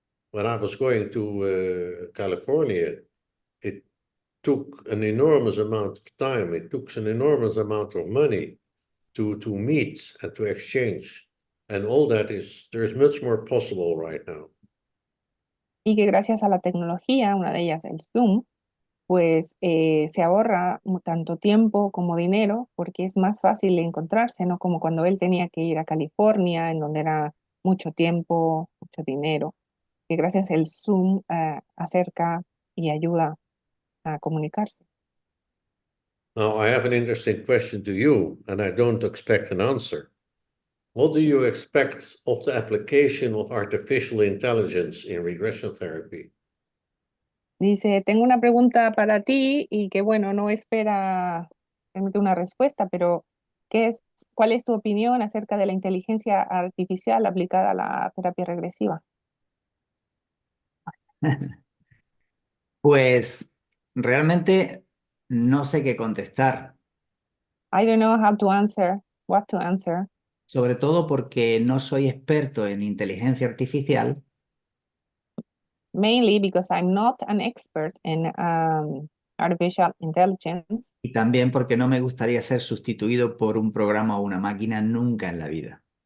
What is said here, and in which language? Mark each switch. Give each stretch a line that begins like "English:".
English: When I was going to California, it took an enormous amount of time. It took an enormous amount of money to meet and to exchange. And all that there's much more possible right now.
Spanish: Y que gracias a la tecnología, una de ellas el Zoom, pues se ahorra tanto tiempo como dinero porque es más fácil encontrarse, ¿no? Como cuando él tenía que ir a California, en donde era mucho tiempo, mucho dinero, que gracias al Zoom acerca y ayuda a comunicarse.
English: Now, I have an interesting question to you, and I don't expect an answer. What do you expect of the application of artificial intelligence in regression therapy?
Spanish: Dice, tengo una pregunta para ti y que bueno, no espera realmente una respuesta, pero ¿cuál es tu opinión acerca de la inteligencia artificial aplicada a la terapia regresiva? Pues realmente no sé qué contestar,
English: I don't know how to answer, what to answer,
Spanish: sobre todo porque no soy experto en inteligencia artificial
English: mainly because I'm not an expert in artificial intelligence,
Spanish: y también porque no me gustaría ser sustituido por un programa o una máquina nunca en la vida.